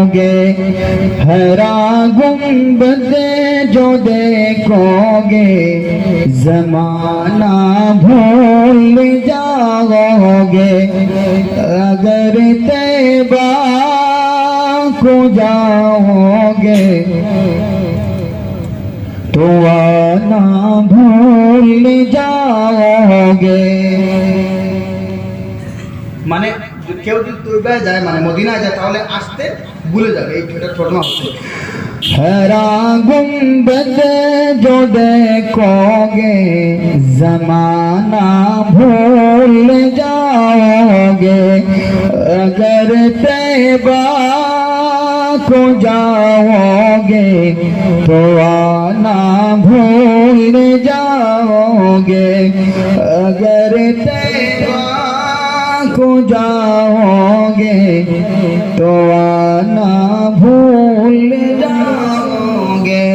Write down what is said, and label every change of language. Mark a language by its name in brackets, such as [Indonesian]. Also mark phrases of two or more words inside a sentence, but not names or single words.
[Urdu] گے، ہرا گنبد جو دیکھوگے زمانہ بھول جاؤ گے، اگر طیبہ کو جاؤ گے تو آنا بھول جاؤ گے۔ [Bangla] মানে কেউ যদি তৈবায় যায় মানে মদিনায় যায় তাহলে আসতে ভুলে যাবে, এই এটা ঘটনা হচ্ছে। [Urdu] ہرا گنبد جو دیکھو گے زمانہ بھول جاؤ گے، اگر طیبہ کو جاؤ گے تو آنا بھول جاؤ گے، اگر طیبہ کو جاؤ گے تو آنا بھول جاؤ گے۔